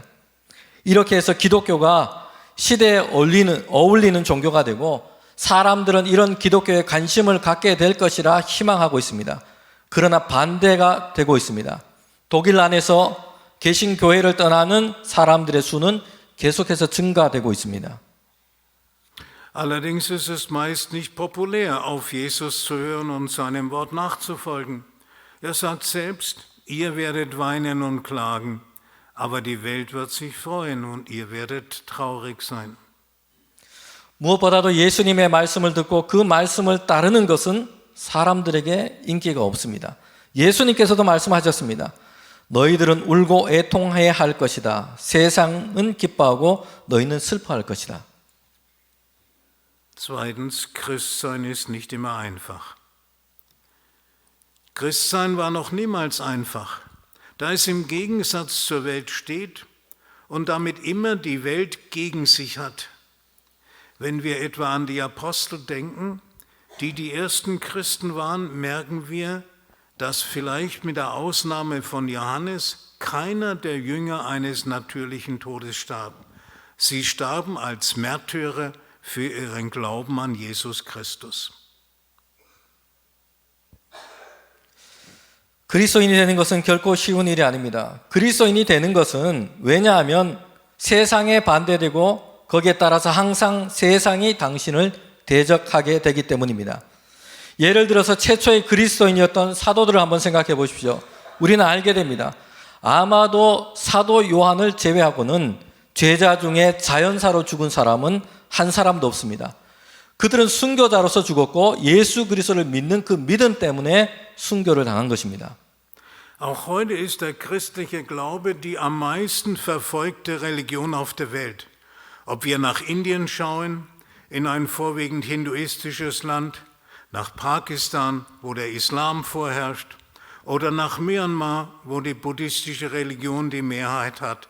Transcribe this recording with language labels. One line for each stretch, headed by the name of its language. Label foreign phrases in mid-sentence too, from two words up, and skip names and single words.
Korean: 이렇게 해서 기독교가 시대에 어울리는 종교가 되고 사람들은 이런 기독교에 관심을 갖게 될 것이라 희망하고 있습니다. 그러나 반대가 되고 있습니다. 독일 안에서 개신교회를 떠나는 사람들의 수는 계속해서 증가되고 있습니다.
German: Allerdings ist es meist nicht populär, auf Jesus zu hören und seinem Wort nachzufolgen. Er sagt selbst, ihr werdet weinen und klagen, aber die Welt wird sich freuen und ihr werdet traurig sein.
Korean: 무엇보다도 예수님의 말씀을 듣고 그 말씀을 따르는 것은 사람들에게 인기가 없습니다. 예수님께서도 말씀하셨습니다. 너희들은 울고 애통해야 할 것이다. 세상은 기뻐하고 너희는 슬퍼할 것이다.
German: Zweitens, Christsein ist nicht immer einfach. Christsein war noch niemals einfach, da es im Gegensatz zur Welt steht und damit immer die Welt gegen sich hat. Wenn wir etwa an die Apostel denken, die ersten Christen waren, merken wir, dass vielleicht mit der Ausnahme von Johannes keiner der Jünger eines natürlichen Todes starb. Sie starben als Märtyrer für ihren Glauben an Jesus Christus.
Korean: 그리스도인이 되는 것은 결코 쉬운 일이 아닙니다. 그리스도인이 되는 것은 왜냐하면 세상에 반대되고 거기에 따라서 항상 세상이 당신을 대적하게 되기 때문입니다. 예를 들어서 최초의 그리스도인이었던 사도들을 한번 생각해 보십시오. 우리는 알게 됩니다. 아마도 사도 요한을 제외하고는 제자 중에 자연사로 죽은 사람은 한 사람도 없습니다. 그들은 순교자로서 죽었고 예수 그리스도를 믿는 그 믿음 때문에 순교를 당한 것입니다.
German: Auch heute ist der christliche Glaube die am meisten verfolgte Religion auf der Welt. Ob wir nach Indien schauen, in ein vorwiegend hinduistisches Land, nach Pakistan, wo der Islam vorherrscht, oder nach Myanmar, wo die buddhistische Religion die Mehrheit hat.